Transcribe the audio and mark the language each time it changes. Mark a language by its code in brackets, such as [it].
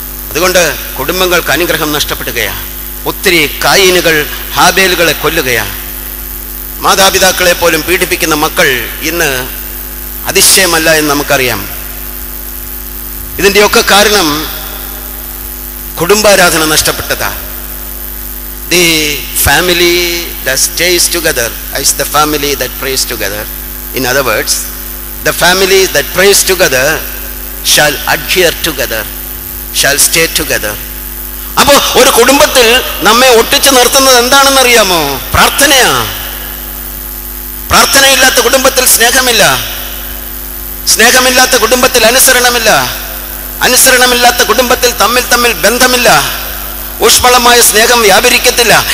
[ml] അതുകൊണ്ട് കുടുംബങ്ങൾക്ക് അനുഗ്രഹം നഷ്ടപ്പെടുകയാണ്. ഒത്തിരി കായീനുകൾ ഹാബേലുകളെ കൊല്ലുകയാണ്. മാതാപിതാക്കളെ പോലും പീഡിപ്പിക്കുന്ന മക്കൾ ഇന്ന് അതിശയമല്ല എന്ന് നമുക്കറിയാം. ഇതിൻ്റെയൊക്കെ കാരണം കുടുംബാരാധന നഷ്ടപ്പെട്ടതാ. [en] The family that stays together is the family that prays together. In other words, the family that prays together shall adhere together, shall stay together. [ml] അപ്പോൾ ഒരു കുടുംബത്തിൽ നമ്മെ ഒട്ടിച്ചു നിർത്തുന്നത് എന്താണെന്നറിയാമോ? പ്രാർത്ഥനയാ. പ്രാർത്ഥനയില്ലാത്ത കുടുംബത്തിൽ സ്നേഹമില്ല, സ്നേഹമില്ലാത്ത കുടുംബത്തിൽ അനുസരണമില്ല, അനുസരണമില്ലാത്ത കുടുംബത്തിൽ തമ്മിൽ ബന്ധമില്ല, ഊഷ്മളമായ സ്നേഹം വ്യാപരിക്കത്തില്ല.